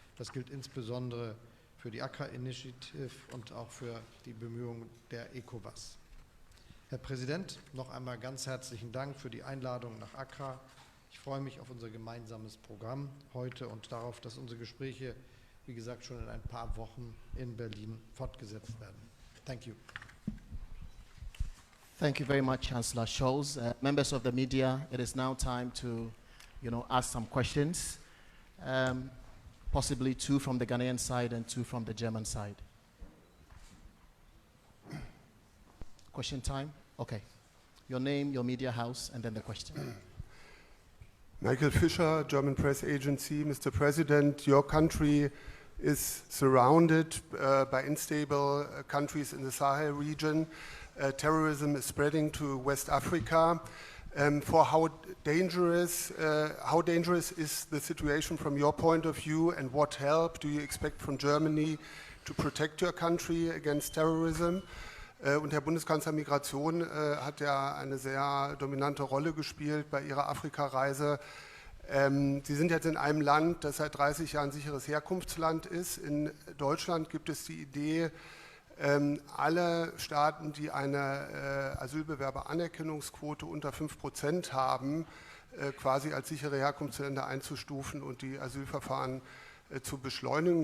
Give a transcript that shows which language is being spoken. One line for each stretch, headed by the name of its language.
German: Das gilt insbesondere für die Accra Initiative und auch für die Bemühungen der ECOWAS. Herr Präsident, noch einmal ganz herzlichen Dank für die Einladung nach Accra. Ich freue mich auf unser gemeinsames Programm heute und darauf, dass unsere Gespräche, wie gesagt, schon in ein paar Wochen in Berlin fortgesetzt werden.
English: Thank you. Thank you very much, Chancellor Scholz. Members of the media, it is now time to, ask some questions, possibly 2 from the Ghanaian side and 2 from the German side. Question time? Okay. Your name, your media house, and then the question. Michael Fischer, German press agency. Mr. President, your country is surrounded by unstable countries in the Sahel region. Terrorism is spreading to West Africa. How dangerous is the situation from your point of view, and what help do you expect from Germany to protect your country against terrorism?
German: Und Herr Bundeskanzler, Migration hat ja eine sehr dominante Rolle gespielt bei Ihrer Afrikareise. Sie sind jetzt in einem Land, das seit 30 Jahren sicheres Herkunftsland ist. In Deutschland gibt es die Idee, alle Staaten, die eine Asylbewerberanerkennungsquote unter 5% haben, quasi als sichere Herkunftsländer einzustufen und die Asylverfahren zu beschleunigen.